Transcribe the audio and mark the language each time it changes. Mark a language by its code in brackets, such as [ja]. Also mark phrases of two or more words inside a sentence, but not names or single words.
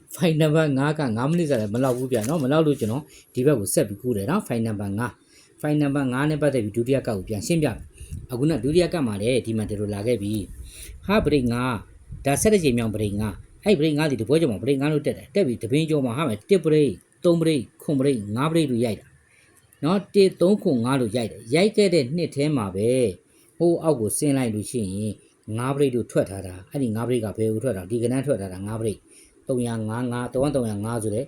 [en] file number 5 [my] က9မိနစ်ဆိုတယ်မလောက်ဘူးဗျာနော်မလောက်လို့ကျွန်တော်ဒီဘက်ကိုဆက်ပြီးကူးတယ်နော် [en] file number 5 file number 5 [my] နဲ့ပတ်သက်ပြီးဒုတိယကတ်ကို ပြန်ရှင်းပြမယ်အခုနဒုတိယကတ်မှာလည်းဒီမှာဒီလိုလာခဲ့ပြီဟာ break 5ဒါဆက်တဲ့ချိန်မြောင် break 5အဲ့ break 5ဒီတပွဲကြောင်မှာ break 5လို့တက်တယ်တက်ပြီးတပင်းကြောမှာဟာမယ်1 break 3 break 9 break 5 break လို့ရိုက်တာနော်1 3 9လို့ရိုက်တယ်ရိုက်ခဲ့တဲ့နှစ်ထဲမှာပဲဟိုအောက်ကိုဆင်းလိုက်လို့ရှိရင်5 break လို့ထွက်ထားတာအဲ့ဒီ5 break ကဘယ်ကိုထွက်တာဒီကနန်းထွက်ထားတာ5 break 355 355ဆိုတဲ့